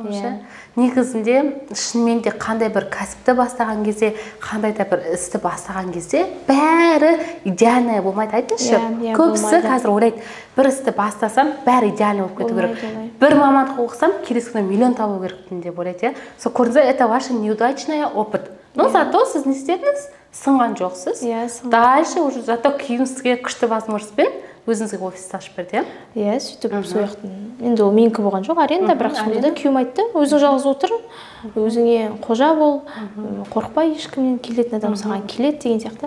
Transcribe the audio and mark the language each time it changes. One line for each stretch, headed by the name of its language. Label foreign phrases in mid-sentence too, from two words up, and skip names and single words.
Kazakh: Негізінде шынымен де қандай бір кәсіпті бастаған кезде, қандай да бір істі бастаған кезде бәрі идеальный болмайды, айтыңызшы. Көбісі қазір ойлайды, бір істі бастасам, бәрі идеальный болып кету керек. Бір мамандық оқысам, келесі күні миллион табу керекпін деп ойлайды. Сол көрдіңіз,
Russian: это ваш неудачный опыт. Но зато
Kazakh: сіз не істедіңіз? Сынған жоқсыз.
Russian: Дальше уже зато
Kazakh: кейін сізге күшті возможностьпен өзіңізге офисті ашып берді. Сөйтіп сол жақтан. Енді ол менікі болған жоқ аренда, бірақ сонда да күйеуім айтты, өзің жалғыз отыр, өзіңе қожа бол, қорықпай, ешкімнен келетін адам саған келеді деген сияқты.